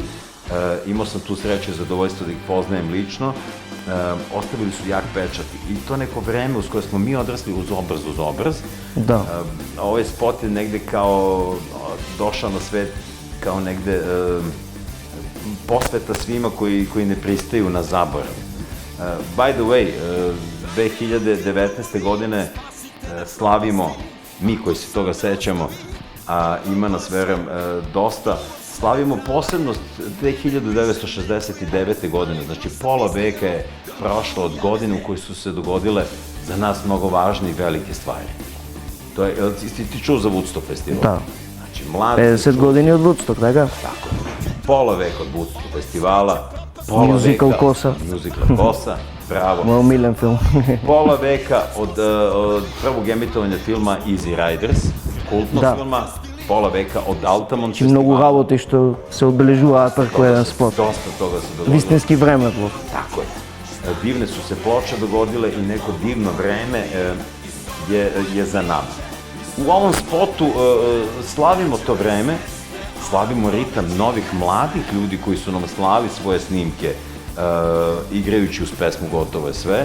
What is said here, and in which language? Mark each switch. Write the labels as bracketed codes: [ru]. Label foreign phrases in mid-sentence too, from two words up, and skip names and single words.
[sr] Imao sam tu sreću i zadovoljstvo da ih poznajem lično. Ostavili su jak pečat i to neko vreme uz koje smo mi odrasli uz obraz. Da. Ovaj spot je negde kao došao na svet kao negde posveta svima koji ne pristaju na zaborav. [en] By the way, 2019. [sr] godine slavimo, mi koji se toga sećamo, a ima nas, verujem, dosta, slavimo posebnost 1969. godine, znači pola veka je prošlo od godine u kojoj su se dogodile za nas mnogo važne i velike stvari. To je, ti čuo za Woodstock festival? Da. Znači, mladi... [mk] 50 godini od Woodstock, така? [sr] Tako je. Pola veka od Woodstock festivala, pola Musical veka... Kosa. Musical Kosa, bravo. Moj omiljen film. Pola veka od prvog emitovanja filma Easy Riders, kultnog filma, pola veka od Altamont festivala. [mk] Многу работи што се одбележуваат преку еден спот. [sr] Dosta toga se dogodilo. [mk] Вистински времетлов. [sr] Tako je. Divne su se ploče dogodile i neko divno vreme je za nama. U ovom spotu slavimo to vreme, slavimo ritam novih mladih ljudi koji su nam slali svoje snimke igrajući uz pesmu Gotovo je sve.